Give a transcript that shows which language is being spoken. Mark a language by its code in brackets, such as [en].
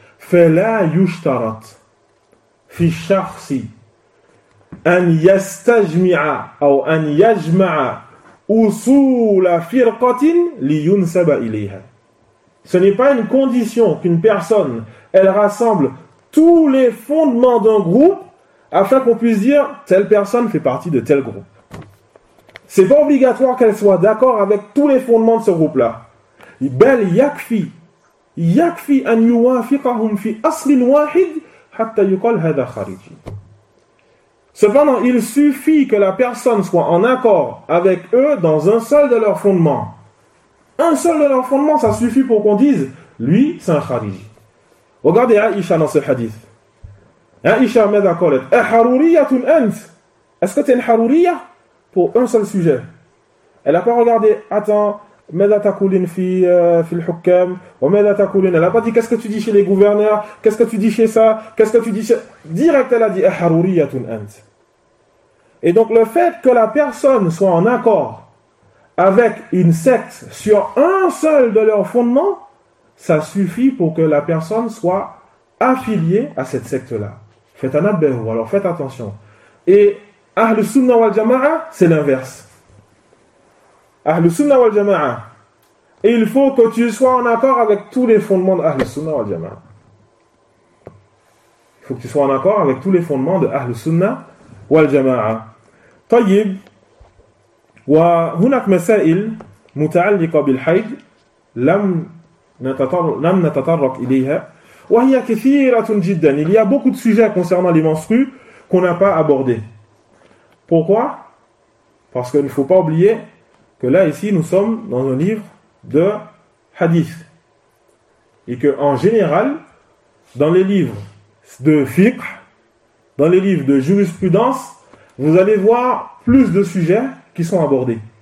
[ar] فَلَا يُشْتَرَتْ فِي شَخْصِ أَنْ يَسْتَجْمِعَ أَوْ أَنْ يَجْمَعَ أُصُولَ فِرْقَةٍ لِيُنْسَبَ إِلَيْهَا. [fr] Ce n'est pas une condition qu'une personne, elle rassemble tous les fondements d'un groupe afin qu'on puisse dire telle personne fait partie de tel groupe. C'est pas obligatoire qu'elle soit d'accord avec tous les fondements de ce groupe-là. [ar] بَلْ يَكْفِي يكفي أن يوافقهم في أصل واحد حتى يقال هذا خارجي. [fr] Cependant, il suffit que la personne soit en accord avec eux dans un seul de leurs fondements. Un seul de leurs fondements, ça suffit pour qu'on dise lui, c'est un khariji. Regardez Aïcha dans ce hadith. Aïcha, [ar] ماذا قالت أحرورية أنت. [fr] Est-ce que tu es une harouria pour un seul sujet? Elle n'a pas regardé. Attends. Elle n'a pas dit qu'est-ce que tu dis chez les gouverneurs, qu'est-ce que tu dis chez ça, qu'est-ce que tu dis chez. Direct, elle a dit [ar] Ahruriyatun Ant. [fr] Et donc, le fait que la personne soit en accord avec une secte sur un seul de leurs fondements, ça suffit pour que la personne soit affiliée à cette secte-là. Faites un abbehu, alors faites attention. Et Ahl Sunnah wal Jama'a, c'est l'inverse. Ahl Sunnah wal Jama'a. Et il faut que tu sois en accord avec tous les fondements d'Ahl Sunnah wal Jama'a. Il faut que tu sois en accord avec tous les fondements de Ahl Sunnah wal Jama'a. [ar] طيب وهناك مسائل متعلقة بالحيض لم نتطرق إليها وهي كثيرة جدا. [fr] Il y a beaucoup de sujets concernant les menstrues qu'on n'a pas abordés. Pourquoi? Parce qu'il ne faut pas oublier que là, ici, nous sommes dans un livre de hadith. Et qu'en général, dans les livres de fiqh, dans les livres de jurisprudence, vous allez voir plus de sujets qui sont abordés.